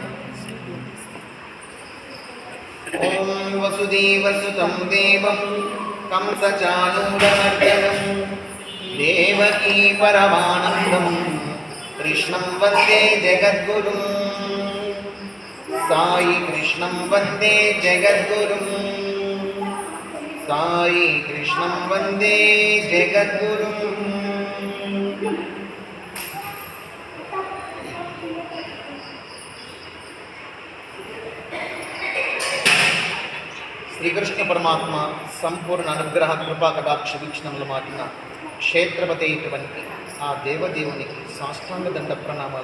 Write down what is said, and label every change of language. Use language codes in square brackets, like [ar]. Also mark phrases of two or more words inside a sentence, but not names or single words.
[sa] ॐ वसुदेवसुतं देवं कंसचाणूरमर्दनं देवकी परमानन्दं कृष्णं वन्दे जगद्गुरुं साई कृष्णं वन्दे जगद्गुरुं साई कृष्णं वन्दे जगद्गुरुं। [te] శ్రీకృష్ణ పరమాత్మ సంపూర్ణ అనుగ్రహ కృపా కటాక్ష వీక్షణములు మాటిన క్షేత్రపతి అయినటువంటి ఆ దేవదేవునికి సాష్టాంగ దండ ప్రణామాలు